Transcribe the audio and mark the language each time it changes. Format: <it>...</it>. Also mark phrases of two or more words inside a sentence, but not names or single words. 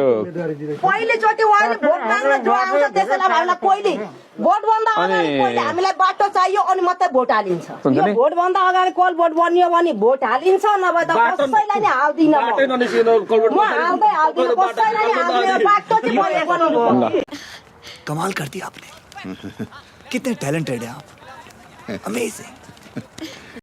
<ne>पहिलोचोटि उहाँले भोट माग्न जो आउँछ त्यसैलाई हामीलाई पहिले भोट भन्दा अगाडि पहिले हामीलाई बाटो चाहियो अनि मात्रै भोट हालिन्छ। यो भोट भन्दा अगाडि कल भोट बनियो भने भोट हालिन्छ नभए त कसैलाई नै हाल्दिन म हाल्दै हाल्दिन कसैलाई नै हाल्दिन बाटो चाहिँ मैले बनाउनु।</ne> <hi>कमाल कर दिया आपने कितने टैलेंटेड हैं आप अमेजिंग।</hi>